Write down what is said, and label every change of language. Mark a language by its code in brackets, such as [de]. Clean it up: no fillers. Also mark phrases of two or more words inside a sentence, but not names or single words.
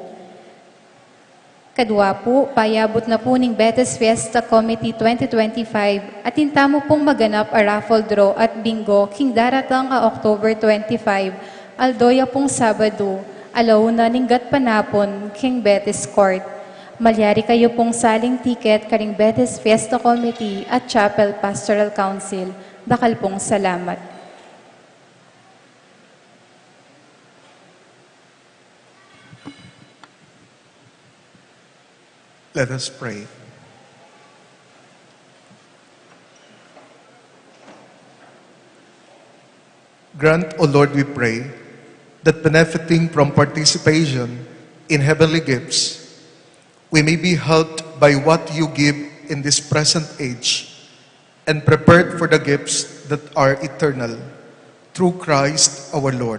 [pam] Kadwa po, payabot na po ning Betes Fiesta Committee 2025 at intamo pong maganap a [en] raffle draw [pam] at bingo king daratang a October 25, aldoya pong Sabado, alauna ning gatpanapon king Betes Court. Malyari kayo pong saling tiket karing Betes Fiesta Committee at Chapel Pastoral Council. Dakal pong salamat. [en] Let us pray. Grant, O Lord, we pray, that benefiting from participation in heavenly gifts, we may be helped by what you give in this present age and prepared for the gifts that are eternal, through Christ our Lord.